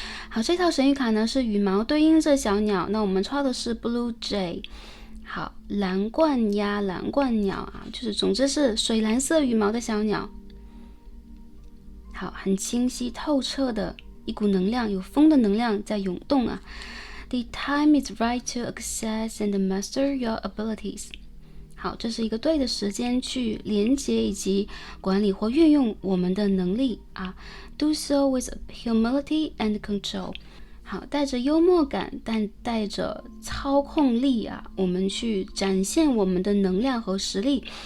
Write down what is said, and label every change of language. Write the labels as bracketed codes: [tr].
[zh] 好，这套神谕卡呢是羽毛对应着小鸟，那我们抽到的是 Blue Jay。好，蓝冠鸭、蓝冠鸟就是总之是水蓝色羽毛的小鸟。好，很清晰透彻的一股能量，有风的能量在涌动 [en] The time is right to access and master your abilities。 [zh] 好，这是一个对的时间去连接以及管理或运用我们的能力啊。 [en] Do so with humility and control。 [zh] 好，带着幽默感，但带着操控力啊，我们去展现我们的能量和实力。